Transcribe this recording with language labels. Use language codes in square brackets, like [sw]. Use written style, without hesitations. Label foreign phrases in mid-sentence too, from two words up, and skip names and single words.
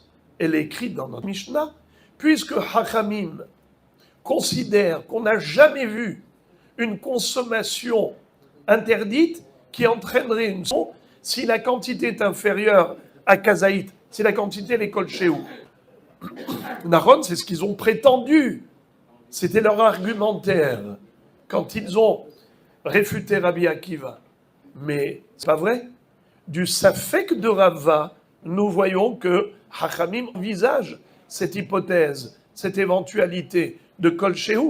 [fr] Elle est écrite dans notre Mishnah. Puisque Hachamim considère qu'on n'a jamais vu une consommation interdite qui entraînerait une son si la quantité est inférieure à kazaït, si la quantité est [he] כל שהוא. Nahon, [fr] c'est ce qu'ils ont prétendu. C'était leur argumentaire quand ils ont réfuté Rabbi Akiva. Mais c'est pas vrai. Du Safek de Rava, nous voyons que Hachamim envisage cette hypothèse, cette éventualité de [he] כל שהוא.